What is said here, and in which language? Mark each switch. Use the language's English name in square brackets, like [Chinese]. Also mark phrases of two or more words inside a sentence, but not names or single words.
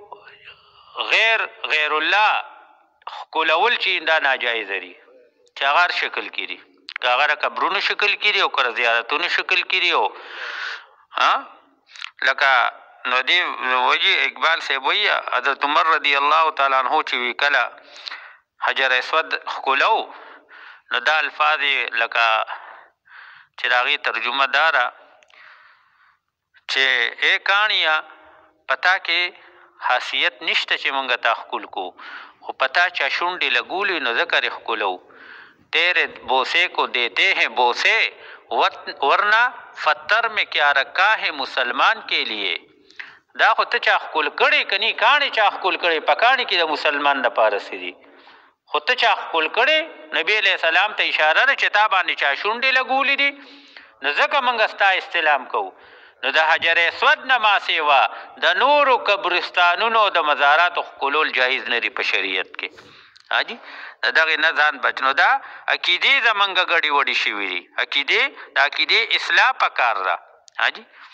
[Pashto] غیر الله ښکلول چې دا ناجایزه دي چې هغه هر شکل کې دي که هغه د قبرونو شکل کې دي او که د زیارتونو شکل کې دي او لکه نو دې وجې اقبال صاحب وایي حضرت عمر رضی الله تعالی عنه چې وی کله حجر اسود ښکلو نو دا الفاظ لکه چې د هغې ترجمه دا ده چې ای کانیا پتا کې حیثیت نشته چې مونږ تا ښکل کو خو پتا چا شونډې لګولي نو ذکر ښکلو [Urdu] تیرے بوسے کو دیتے ہیں بوسے ورنہ فتر میں کیا رکھا ہے مسلمان کے لیے [Pashto] دا خو ته چا ښکل کړی کني کاڼې چا ښکل کړی په کاڼې کې د مسلمان دپاره څه دي خو ته چا ښکل کړی نبي علیه السلام ته اشاره ده چې تا باندې چا شونډې لګولي دي نو ځکه موږ ستا استلام کوو نو د حجر اسود نه ما سیوا د نورو قبرستانونو د مزاراتو ښکلول جایز نه دي په شریعت کې حاجي د دغې نه ځان بچ نو دا عقیدې زمونږ ګډې وډې شوي دي عقیدې د عقیدې اصلاح پکار ده حاجي